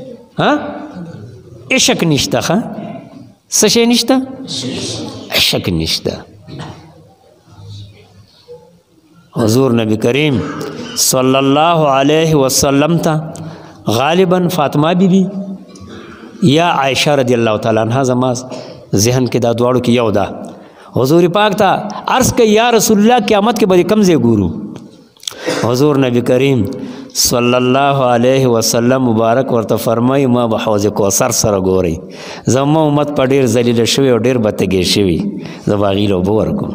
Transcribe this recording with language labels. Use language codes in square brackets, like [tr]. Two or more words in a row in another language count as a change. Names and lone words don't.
[ps] عشق نشته. ښه څه شی نشته؟ عشق نشته. حضور نبی کریم [ar] صلی الله علیه وسلم [ps] ته غالبا فاطمه بی بی یا عائشہ [ar] رضی اللہ تعالی عنہ [ps] زما ذہن کې دا دواړو کې یو ده. حضور پاک ته عرض کوي [ar] یا رسول الله [ps] قیامت کې به کم ځای ګورو؟ حضور نبی کریم [ar] صلی الله علیه وسلم [ps] مبارک ورته فرمایي ما به حوض کوثر سره ګورئ، زما امت په ډېر ذلیله شوي او ډېر به تږی شوي، زه به هغې له اوبه ورکوم.